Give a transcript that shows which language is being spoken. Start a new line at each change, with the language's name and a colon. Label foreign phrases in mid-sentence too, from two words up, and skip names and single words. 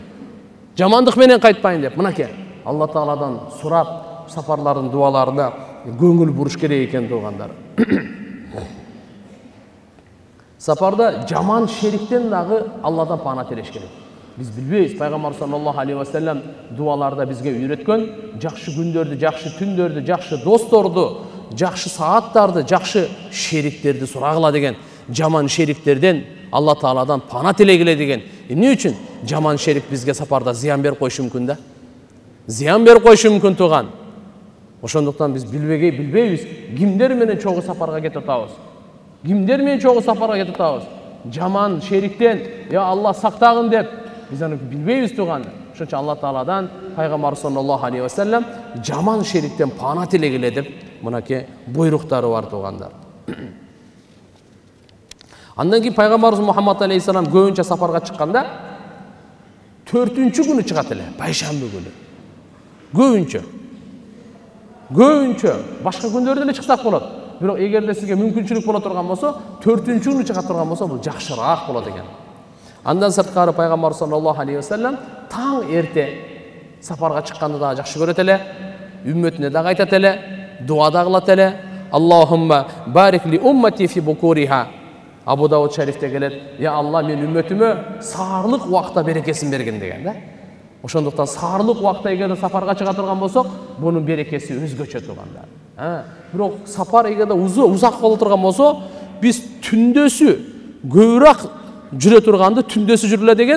Kyrgyz: Жамандык менен кайтпайын деп. Мынакей, Алла Тааладан сурап, сапарлардын дуаларына көңүл буруш керек экен туугандар. Сапарда жаман шериктен дагы Алладан паана тилеш керек. Biz bilбейбиз, Пайгамбар
Arabic: صلى الله عليه وسلم
Kyrgyz: дуаларда бизге үйрөткөн, жакшы күндөрдү, жакшы түндөрдү, жакшы досторду, жакшы сааттарды, жакшы шериктерди сурагыла деген. Жаман шериктерден Алла Тааладан паана тилегиле деген. Эмне үчүн? Жаман шерик бизге сапарда зыян берип койушу мүмкүн да. Зыян берип койушу мүмкүн туган. Ошондуктан биз билбейбиз, кимдер менен чогуу сапарга кетип атабыз. Кимдер менен чогуу сапарга кетип атабыз. Жаман шериктен, я Алла сактагын деп biz аны билбейбиз туган. Ошончо Алла Тааладан Пайгамбар
Arabic: صلى الله عليه وسلم
Kyrgyz: жаман шериктен паана тилегиле деп мынакей буйруктары бар тугандар. Андан кийин Пайгамбарыбыз Мухаммад алейхиссалам көбүнчө сапарга чыкканда 4-күнү чыгат эле, пайшамбы күнү. Көбүнчө башка күндөрдө эле чыксак болот. Бирок эгерде сизге мүмкүнчүлүк боло турган болсо, 4-күнү чыга турган болсо, бул жакшыраак болот экен. Андан сырткары Пайгамбар
Arabic: صلى الله عليه وسلم
Kyrgyz: таң эрте сапарга чыкканды да жакшы көрөт эле, үммөтүнө да айтат эле, дуа да кылат эле.
Arabic: اللهم بارك لأمتي في بكورها.
Kyrgyz: Абу Дауд шарифте келет, я Алла, мен үммөтүмө саарлык убакта берекесин берген деген да. Ошондуктан саарлык убакта эгерде сапарга чыга турган болсок, бунун берекеси өзгөчө тугандар. Бирок сапар эгерде узак боло турган болсо, биз түндөсү көбүрөөк жүрө турганды түндөсү жүрүлө деген.